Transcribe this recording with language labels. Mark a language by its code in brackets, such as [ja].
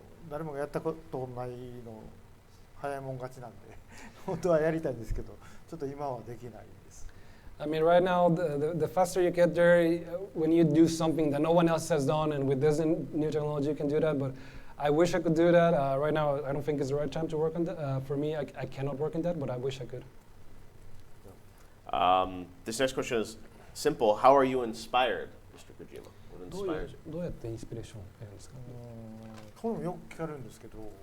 [ja] 誰もがやったことないの早いもん勝ちなんで本当はやりたいんですけど、ちょっと今はできないです。 [en] I mean, right now, the faster you get there, when you do something that no one else has done, and with this new technology, you can do that. But I wish I could do that. Right now, I don't think it's the right time to work on that. For me, I cannot work on that, but I wish I could. This next question is simple. How are you inspired, Mr. Kojima? What [ja] どういう [en] inspires you? [ja] どうやってインスピレーションを得るんですか？これもよく聞かれるんですけど、